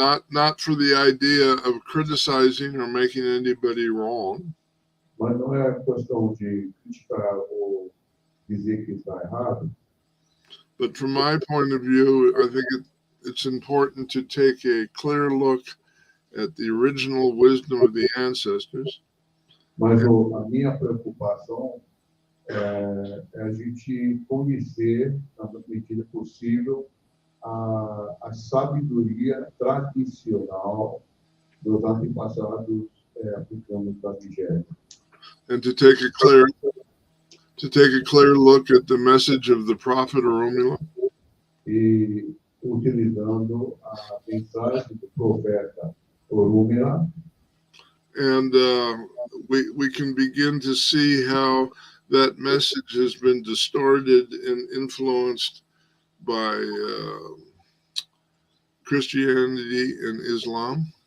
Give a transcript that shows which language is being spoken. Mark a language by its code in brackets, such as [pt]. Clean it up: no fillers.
[en] Not for the idea of criticizing or making anybody wrong. [pt] Mas não é questão de criticar ou dizer que está errado. [en] But from my point of view, I think it's important to take a clear look at the original wisdom of the ancestors. [pt] Mas a minha preocupação é a gente conhecer, na medida possível, a sabedoria tradicional dos antepassados africanos da Nigéria. [en] And to take a clear look at the message of the prophet Oromila. [pt] E utilizando a mensagem do profeta Oromila. [en] And we can begin to see how that message has been distorted and influenced by Christianity and Islam.